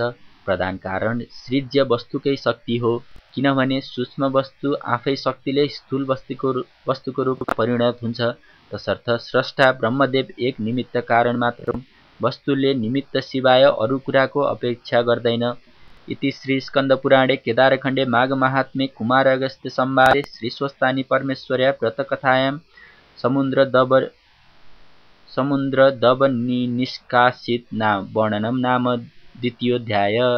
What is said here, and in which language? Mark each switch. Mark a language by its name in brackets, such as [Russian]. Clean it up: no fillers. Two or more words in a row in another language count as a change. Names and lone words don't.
[Nepali] प्रधान कारण सृज्य वस्तुकै शक्ति हो। किनभने सूक्ष्म वस्तु आफै शक्तिले स्थूल वस्तुको रूपमा परिणत हुन्छ। तसर्थ स्रष्टा ब्रह्मदेव एक निमित्त कारण मात्र हुन्। वस्तुले निमित्त सिवाय अरू कुराको अपेक्षा गर्दैन। [Sanskrit] इति श्री स्कन्दपुराणे केदारखण्डे माघ महात्म्ये कुमार अगस्त्य संवादे श्रीस्वस्थानी परमेश्वर्या व्रतकथायां समुद्र दब निष्कासित वर्णनम नाम 2य अध्याय।